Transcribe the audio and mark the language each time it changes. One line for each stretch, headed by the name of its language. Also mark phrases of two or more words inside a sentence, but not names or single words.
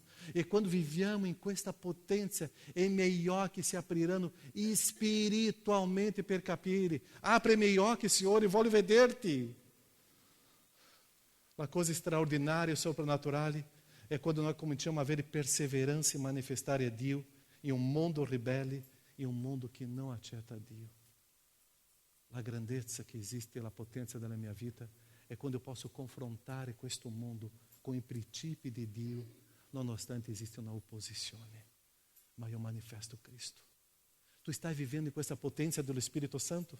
Italian: E quando viviamo in questa potenza, i miei occhi si apriranno spiritualmente per capire. Apre i miei occhi, Signore, voglio vederti. La cosa straordinaria e soprannaturale è quando nós cominciamo a avere perseverança e manifestare a Dio
Portuguese: em um mundo rebelde, em um mundo que não
Italian: accetta a Dio. La grandezza che esiste, la potenza della mia vita, è quando
Portuguese: eu posso
Italian: confrontare questo mondo con i principi di Dio, nonostante esiste una opposizione. Ma io manifesto Cristo. Tu stai vivendo in questa potenza dello Spirito Santo?